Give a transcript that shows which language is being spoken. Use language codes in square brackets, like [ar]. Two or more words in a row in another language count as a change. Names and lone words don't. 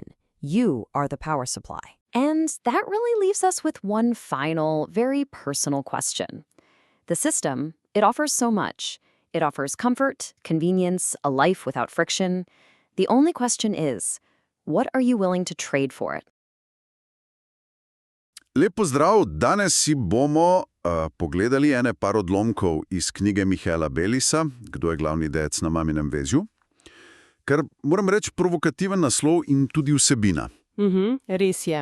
[en] You are the power supply. And that really leaves us with one final, very personal question. The system, it offers so much. It offers comfort, convenience, a life without friction. The only question is, what are you willing to trade for it? [sl] Lep pozdrav, danes si bomo pogledali par odlomkov iz knjige Michaela Bellisa, Kdo je glavni dec na maminem vezju, ker moram reči provokativen naslov in tudi vsebina. Res je.